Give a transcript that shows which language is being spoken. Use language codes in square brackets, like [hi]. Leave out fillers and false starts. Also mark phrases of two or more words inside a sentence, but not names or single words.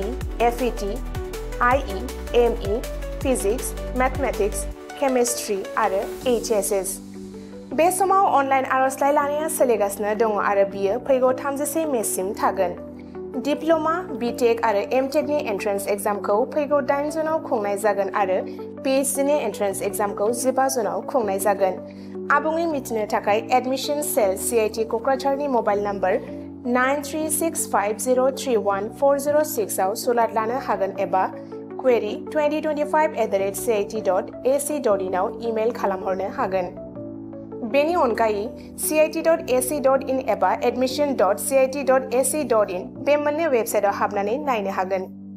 [brx] FET IE ME [en] physics mathematics chemistry [brx] आरो HSS बे समाव अनलाइन आरजलाइ लानाया सोलिगासिनो दङ आरो बियो फैगौ 31 मेसिम थागोन डिप्ल'मा BTech आरो MTech नि [en] entrance examखौ [brx] फैगौ 8 जुनाव खुंनाय जागोन आरो PhD नि [en] entrance examखौ [brx] 15 जुनाव खुंनाय जागोन आबुङै मिथिनो थाखाय [en] admission cell [brx] CIT क'क्राझारनि [en] mobile number [brx] 9365031406 आव सुलाद लानो हागोन एबा query 2025@cit.ac.in आव इमेल खालामहरनो हागोन बेनि अनगायै cit.ac.in एबा admission.cit.ac.in बे मोननै वेबसाइटआव हाबनानै नायनो हागोन